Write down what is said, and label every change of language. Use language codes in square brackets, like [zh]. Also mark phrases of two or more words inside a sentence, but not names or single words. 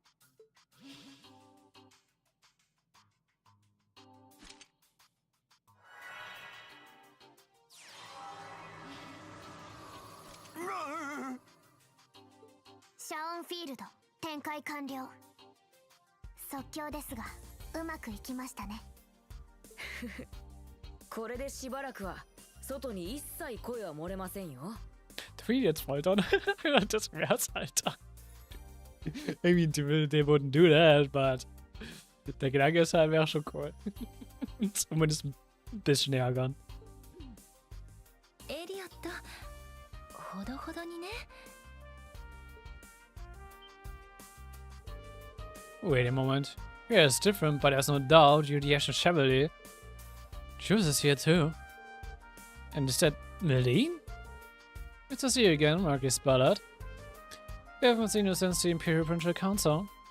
[ja] シャオンフィールド展開完了。即興ですがうまくいきましたね。これでしばらくは外に一切声は漏れませんよ。 [de] Tweet jetzt foltern. Das wär's, Alter. [en] I mean, they wouldn't do that, but [de] der Gedanke ist halt, wäre schon cool. Zumindest ein bisschen ärgern. [ja] エリオット、ほどほどにね。 [en] Wait a moment. Yeah, it's different, but there's no doubt you're the actual Chevalier. Juice is here too. And is that Millium? Good to see you again, Marcus Ballard. We haven't seen you since the Imperial Provincial Council.